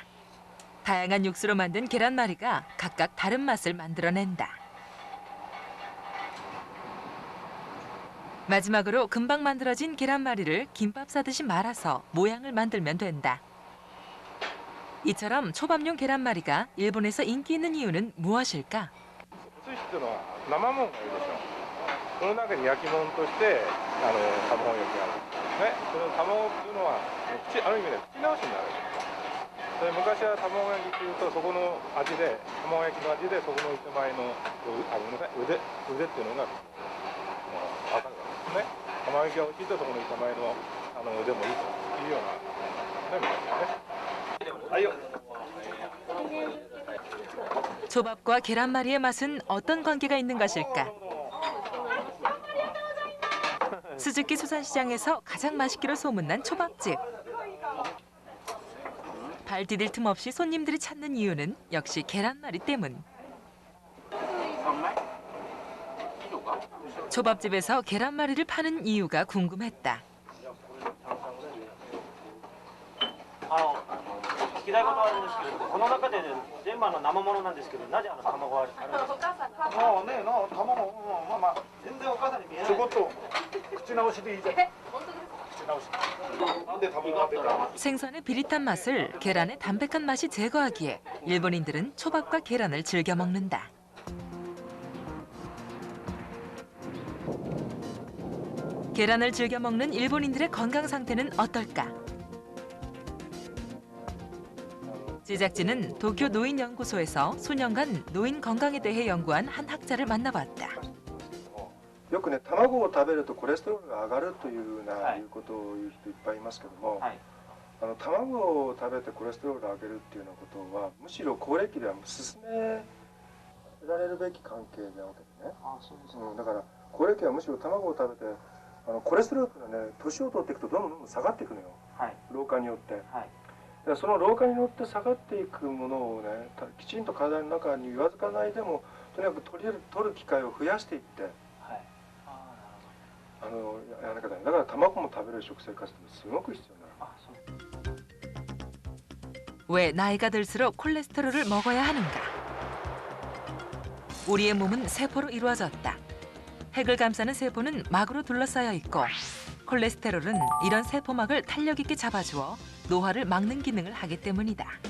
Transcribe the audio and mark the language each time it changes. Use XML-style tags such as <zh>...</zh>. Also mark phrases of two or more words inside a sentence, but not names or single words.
<ko>다양한 육수로 만든 계란말이가 각각 다른 맛을 만들어낸다. 마지막으로 금방 만들어진 계란말이를 김밥 싸듯이 말아서 모양을 만들면 된다. 이처럼 초밥용 계란말이가 일본에서 인기 있는 이유는 무엇일까?</ko> <ja>お寿司っていうのは生もんがいるでしょ。その中に焼き物として卵焼きがある。ね、その卵っていうのはある意味で口直しになる。それ昔は卵焼きっていうとそこの味で卵焼きの味でそこの一枚のごめんなさい腕っていうのが分かるわけですね。卵焼きが美味しいとそこの一枚の腕もいいというようなね昔はね。</ja> <ko>초밥과 계란말이의 맛은 어떤 관계가 있는 것일까? 스즈키 수산시장에서 가장 맛있기로 소문난 초밥집. 발 디딜 틈 없이 손님들이 찾는 이유는 역시 계란말이 때문. 초밥집에서 계란말이를 파는 이유가 궁금했다.</ko> <ja>聞きたいことはあるんですけど、この中で全部生ものなんですけど、なぜ卵はあるんですか？もうね、卵、まあ全然お母さんに見えない。ちょこっと口直しでいいじゃん。口直し。なんで卵が出た？</ja> <ko>생선의 비릿한 맛을 계란의 담백한 맛이 제거하기에 일본인들은 초밥과 계란을 즐겨 먹는다. 계란을 즐겨 먹는 일본인들의 건강 상태는 어떨까? 제작진은 도쿄 노인연구소에서 수년간 노인 건강에 대해 연구한 한 학자를 만나봤다.</ko> <ja>よくね、卵を食べるとコレステロールが上がるということを言う人いっぱいいますけども、卵を食べてコレステロールを上げるっていうようなことはむしろ高齢期では進められるべき関係なわけでね。だから高齢期はむしろ卵を食べてコレステロールがね年を取っていくとどんどん下がっていくのよ、老化によって、でその老化によって下がっていくものをねきちんと体の中に言わずかないでもとにかく取る機会を増やしていって、やらなきゃダメだから卵も食べる食生活ってすごく必要なの。</ja> <ko>왜 나이가 들수록 콜레스테롤을 먹어야 하는가? 우리의 몸은 세포로 이루어졌다. 핵을 감싸는 세포는 막으로 둘러싸여 있고 콜레스테롤은 이런 세포막을 탄력 있게 잡아주어 노화를 막는 기능을 하기 때문이다.</ko>